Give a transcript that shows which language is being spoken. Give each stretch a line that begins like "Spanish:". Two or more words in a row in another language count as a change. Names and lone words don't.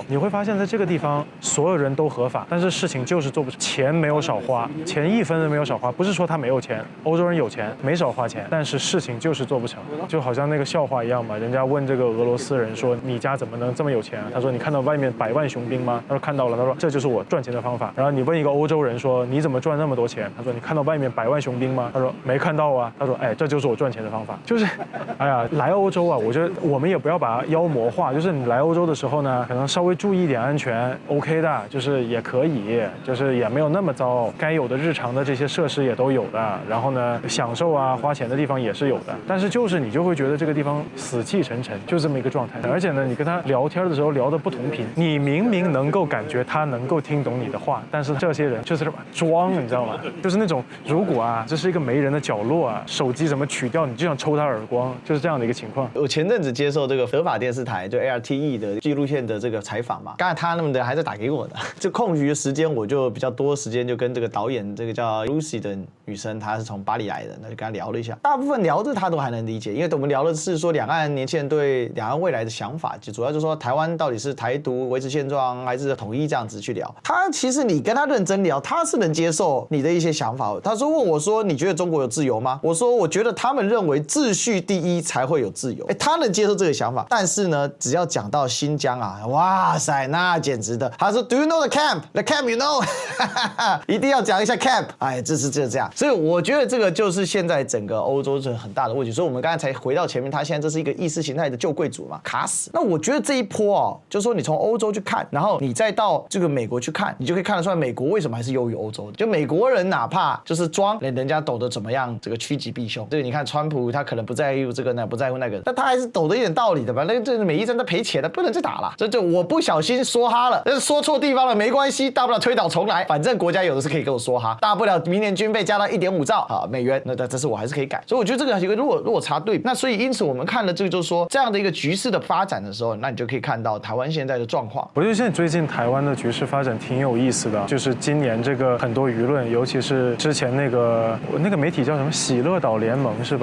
Chinese: 你會發現在這個地方所有人都合法，但是事情就是做不成，錢沒有少花，錢1分都沒有少花。不是說他沒有錢，歐洲人有錢，沒少花錢，但是事情就是做不成。就好像那個笑話一樣嘛，人家問這個俄羅斯人說你家怎麼能這麼有錢啊？他說你看到外面100萬雄兵嗎？他說看到了。他說這就是我賺錢的方法。然後你問一個歐洲人說你怎麼賺那麼多錢？他說你看到外面100萬雄兵嗎？他說沒看到啊。他說哎，這就是我賺錢的方法。就是哎呀，來歐洲啊，我覺得我們也不要把妖魔化，就是你來歐洲的時候呢，可能稍微注意一點安全 OK 的，就是也可以，就是也沒有那麼糟，該有的日常的這些設施也都有的，然後呢享受啊花錢的地方也是有的，但是就是你就會覺得這個地方死氣沉沉，就這麼一個狀態。而且呢你跟他聊天的時候聊得不同頻，你明明能夠感覺他能夠聽懂你的話，但是這些人就是裝，你知道嗎？就是那種如果啊這是一個沒人的角落啊，手機什麼取掉你就想抽他耳光，就是這樣的一個情況。我前陣子接受這個德法電視台就 ARTE 的紀錄片的這個採訪嘛，剛才他們的還在打給我的，這空餘的時間我就比較多時間就跟這個導演這個叫 Lucy 的女生，她是從巴黎來的，那就跟她聊了一下，大部分聊的她都還能理解，因為我們聊的是說兩岸年輕人對兩岸未來的想法，就主要就是說台灣到底是台獨維持現狀還是統一這樣子去聊。他其實你跟他認真聊，他是能接受你的一些想法。他說問我說你覺得中國有自由嗎？我說我覺得他們認為秩序第一才會有自由，他能接受這個想法。但是呢，只要講到新疆啊，哇塞，那簡直的。
English: 他說 Do you know the camp? The camp you know
Chinese: 一定要講一下
English: camp。
Chinese: 哎，這樣。所以我覺得這個就是現在整個歐洲是很大的問題。所以我們剛才才回到前面，他現在這是一個意識形態的舊貴族嘛，卡死。那我覺得這一波哦，就是說你從歐洲去看，然後你再到這個美國去看，你就可以看得出來美國為什麼還是優於歐洲的。就美國人哪怕就是裝人家抖得怎麼樣，這個趨吉避凶。這個你看川普他可能不在乎這個那不在乎那個，但他還是抖得一點道理的吧？那個這美伊戰爭賠錢的，不能再打了。這我不小心說哈了，但是說錯地方了沒關係，大不了推倒重來，反正國家有的是可以跟我說哈，大不了明年軍費加到1.5兆啊美元，那這是我還是可以改。所以我覺得這個有一個落差對。那所以因此我們看了这個就是說這樣的一個局勢的發展的時候，那你就可以看到台灣現在的狀況。我覺得現在最近台灣的局勢發展挺有意思的，就是今年這個很多輿論，尤其是之前那個媒體叫什麼喜樂島聯盟是吧？